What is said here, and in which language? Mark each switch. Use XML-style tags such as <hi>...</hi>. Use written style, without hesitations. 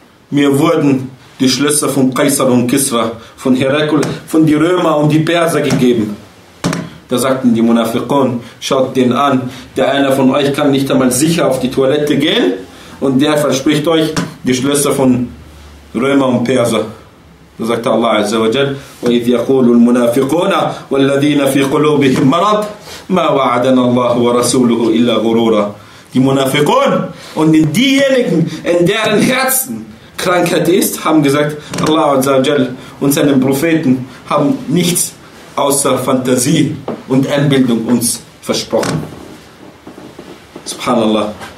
<de>Mir wurden die Schlösser von Kaisar und Kisra, von Herakul, von die Römer und die Perser gegeben. Da sagten die Munafiqun: Schaut den an, der einer von euch kann nicht einmal sicher auf die Toilette gehen, und der verspricht euch die Schlösser von Römer und Perser. Da sagte</de> <ar>Allah Azza wa Jal: وَإِذْ يَقُولُ الْمُنَافِقُونَ وَالَّذِينَ فِي قُلُوبِهِمْ مَرَضٌ مَا وَعَدَنَا اللَّهُ وَرَسُولُهُ إِلَّا غُرُورًا.</ar> <de>Die Munafiqun und diejenigen, in deren Herzen Krankheit ist, haben gesagt: Allah Azza wa Jal und seine Propheten haben nichts außer Fantasie und Einbildung uns versprochen. Subhanallah.</de>